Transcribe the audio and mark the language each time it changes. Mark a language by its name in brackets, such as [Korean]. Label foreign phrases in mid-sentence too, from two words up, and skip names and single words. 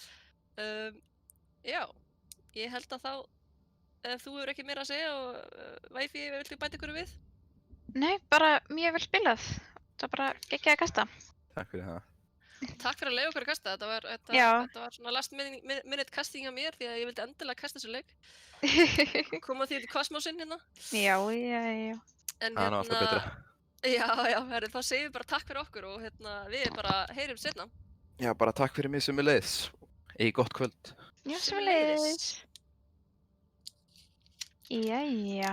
[Icelandic] Já, ég held að þá, ef þú hefur ekki meira að segja og Væfi, viltu bæta ykkur við? Nei, bara mjög vel spilað. Það var bara geggjað að kasta. Takk fyrir það. Takk fyrir að leyfa okkur að kasta. Þetta var svona [English] last minute casting [Icelandic] hjá mér því að ég vildi endilega kasta þessu leik. Koma því til kosmósinn hérna. Já. En það er alltaf betra. Já, þá segjum við bara takk fyrir okkur og við bara heyrum seinna. Já, bara takk fyrir mig sömuleiðis. Eigi gott kvöld. Já, sömuleiðis. Jæja.